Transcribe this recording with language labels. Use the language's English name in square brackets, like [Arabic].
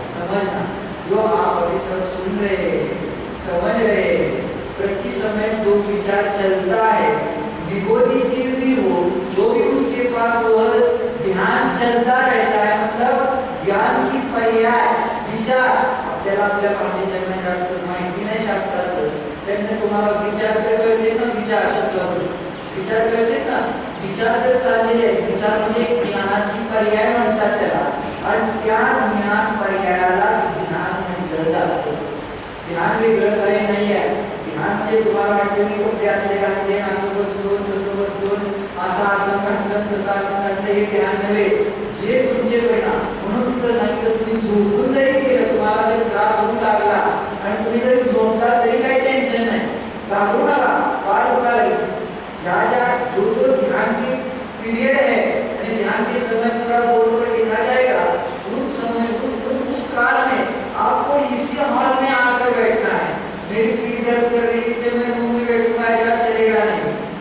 [Hindi] समझना, जो आप अभी सब सुन रहे हैं, समझ रहे हैं, प्रति समय जो विचार चलता है, विभूति जीव भी हो तो भी उसके पास वह ध्यान चलता रहता है, मतलब ज्ञान की पर्याय विचार। [Marathi] आपल्याला आपल्या भाषेच्या शास्त्र माहिती नाही शास्त्राचं, त्यांनी तुम्हाला विचार करते ना, विचार शब्द विचार करते ना, विचार तर चाललेले आहे, विचार म्हणजे ज्ञानाची पर्याय म्हणतात त्याला, आणि त्या ज्ञान पर्यायाला ध्यान म्हटलं जातं। ध्यान वेगळं काही नाही आहे, ध्यान म्हणजे तुम्हाला वाटतं की खूप जास्त ध्यान असं बसतो तसं बसतो, असं आसन घडलं तसं आसन घडलं, हे ध्यान नव्हे, जे तुमचे परिणाम। म्हणून तिथं सांगितलं तुम्ही झोपून जरी केलं, तुम्हाला जर त्रास होऊ लागला आणि तुम्ही जरी झोपला तरी काही टेन्शन नाही, घाबरू नका, पाठ दुखा लागेल। [Hindi] ज्या जो ध्यान की पीरियड है [Marathi] आणि [Hindi] ध्यान के समय पूरा बोर्ड पर लिखा जाएगा, उस समय उस काल में आपको इसी हॉल में आकर बैठना है। मेरी पीठ दर्द कर रही है इसलिए मैं रूम में बैठूंगा, ऐसा चलेगा नहीं।